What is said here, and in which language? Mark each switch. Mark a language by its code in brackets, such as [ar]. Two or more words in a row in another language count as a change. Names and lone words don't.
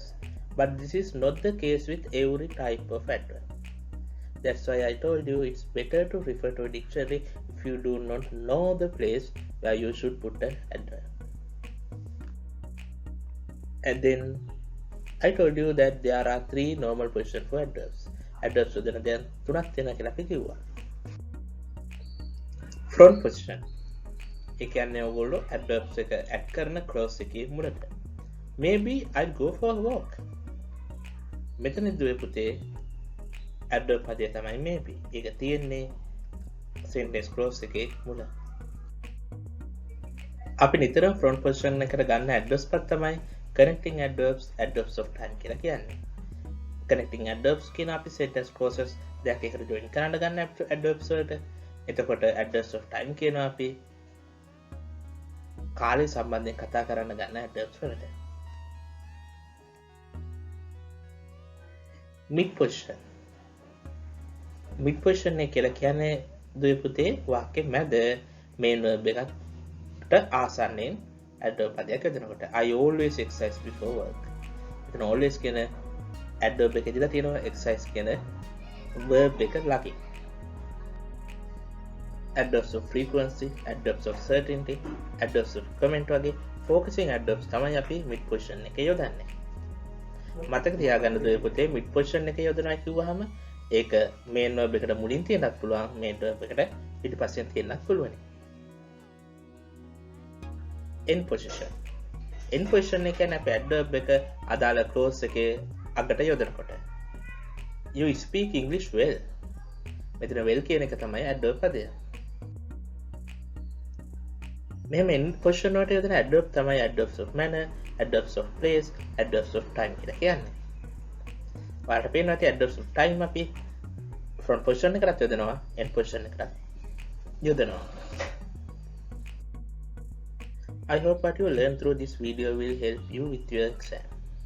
[en] But this is not the case with every type of adverb. That's why I told you it's better to refer to a dictionary if you do not know the place where you should put an adverb. And then I told you that there are three normal positions for adverbs. [si] Adverbs යොදන දැන් තුනක් තියෙනවා කියලා අපි කිව්වා. [en] Front position. [si] ඒ කියන්නේ ඔයගොල්ලෝ adverbs එක add කරන clause එකේ මුලට. [en] Maybe I'll go for a walk. [si] මෙතන දුවේ පුතේ adverb පදය තමයි maybe. ඒක තියෙන්නේ sentence clause එකේ මුල. අපි නිතරම [en] front position [si] එකට ගන්න adverbs පද තමයි [en] connecting adverbs, adverbs of time [si] කියලා කියන්නේ. [en] Connecting adverbs [si] කියන අපි [en] sentence clauses [si] දෙකක් එකට join කරන්න ගන්න adverbs වලට. එතකොට [en] adverbs of time [si] කියනවා අපි කාලය සම්බන්ධයෙන් කතා කරන්න ගන්න adverbs වලට. [en] Mid position. Mid position [si] එක කියලා කියන්නේ දුවේ පුතේ වාක්‍ය මැද [en] main verb [si] එකට ආසන්නයෙන් adverb පදයක් යොදනකොට. [en] I always exercise before work. [si] එතන always කියන adverb එකේ දීලා තියෙනවා exercise කියන verb එක ළඟින්. [en] Adverbs of frequency, adverbs of certainty, adverbs of comment [si] වගේ [en] focusing adverbs [si] තමයි අපි [en] mid position [si] එකේ යොදන්නේ. මතක තියාගන්න දුවේ පුතේ [en] mid position [si] එකේ යොදනවා කිව්වහම ඒක [en] main verb [si] එකට මුලින් තියෙන්නත් පුළුවන්, [en] main verb [si] එකට පිටිපස්සෙන් තියෙන්නත් පුළුවන්. [en] End position. End position [si] එක කියන්නේ අපේ adverb එක අදාළ clause එකේ අගට යොදනකොට. [en] You speak English well. [si] මෙතන well කියන එක තමයි adverb පදය. මෙහෙම [en] end position [si] වලට යොදන adverb තමයි [en] adverbs of manner, adverbs of place, adverbs of time [si] කියලා කියන්නේ. ඔයාලට පේනවා ඇති [en] adverbs of time [si] අපි [en] front position [si] එකකට යොදනවා, [en] end position [si] එකකට යොදනවා. [en] I hope what you learn through this video will help you with your exam.